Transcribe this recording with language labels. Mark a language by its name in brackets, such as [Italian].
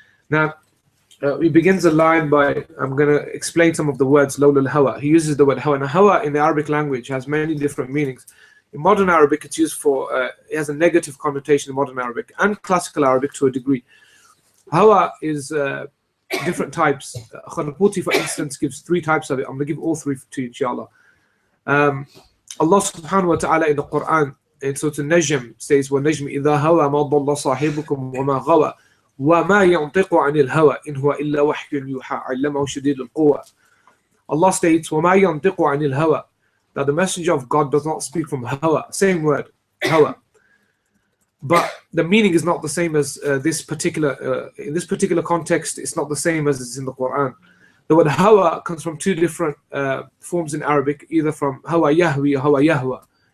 [English] Now, he begins a line by, I'm going to explain some of the words, lawla al-hawa. He uses the word hawa. Now, hawa in the Arabic language has many different meanings. In modern Arabic, it's used for, it has a negative connotation in modern Arabic and classical Arabic to a degree. Hawa is different types. Kharputi, for instance, gives 3 types of it. I'm going to give all 3 to you, inshallah. Allah subhanahu wa ta'ala in the Quran, in Surah Al-Najm, says, [Arabic] وَالنَّجْمِ إِذَا هَوَى مَا ضَلَّ صَاحِبُكُمْ وَمَا غَوَى وَمَا يَنطِقُ عَنِ الْهَوَى إِنْ هُوَ إِلَّا وَحْيٌ يُوحَى عَلَّمَهُ شَدِيدُ الْقُوَى. [English] Allah states, [Arabic] وَمَا يَنطِقُ عَنِ الْهَوَى, [English] that the messenger of God does not speak from hawa. Same word, hawa. But the meaning is not the same as this particular, in this particular context, it's not the same as it's in the Quran. The word hawa comes from 2 different forms in Arabic, either from hawa yahwi or hawa yahwa.